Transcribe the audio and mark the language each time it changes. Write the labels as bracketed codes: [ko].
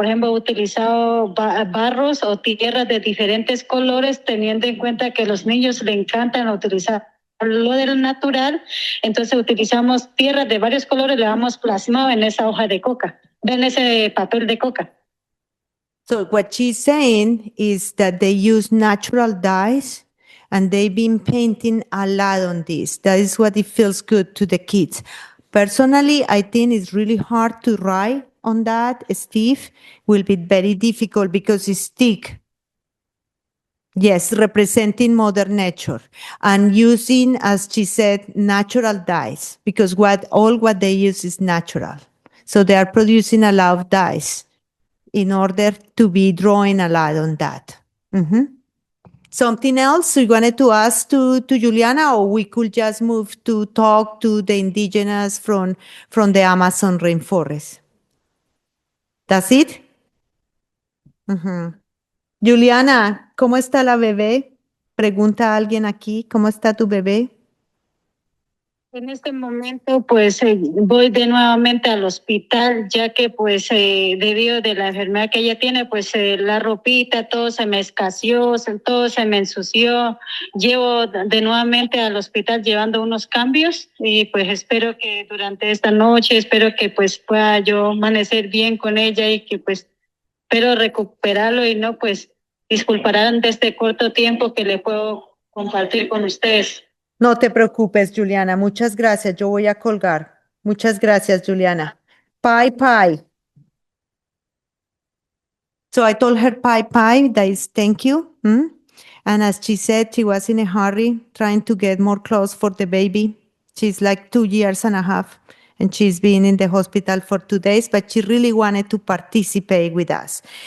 [es] Por ejemplo, he utilizado barros o tierras de diferentes colores, teniendo en cuenta que a los niños les encantan utilizar lo del natural. Entonces utilizamos tierras de varios colores, le hemos plasmado en esa hoja de coca, en ese papel de coca. [en] So what she's saying is that they use natural dyes and they've been painting a lot on this. That is what it feels good to the kids. Personally, I think it's really hard to write on that, Steve. Will be very difficult because it's thick. Yes, representing Mother Nature and using, as she said, natural dyes because all what they use is natural. So they are producing a lot of dyes in order to be drawing a lot on that. Something else you wanted to ask to Juliana, or we could just move to talk to the indigenous from the Amazon rainforest? That's it? [es] Juliana, ¿cómo está la bebé? Pregunta a alguien aquí, ¿cómo está tu bebé? En este momento, pues voy de nuevamente al hospital, ya que pues debido de la enfermedad que ella tiene, pues la ropita, todo se me escaseó, todo se me ensució. Llevo de nuevamente al hospital llevando unos cambios y pues espero que durante esta noche, espero que pues pueda yo amanecer bien con ella y que pues espero recuperarlo y no pues disculparán de este corto tiempo que le puedo compartir con ustedes. No te preocupes, Juliana. Muchas gracias. Yo voy a colgar. Muchas gracias, Juliana. [en] Bye. So I told her bye, that is thank you. And as she said, she was in a hurry trying to get more clothes for the baby. She's like 2 years and a half, and she's been in the hospital for 2 days, but she really wanted to participate with us.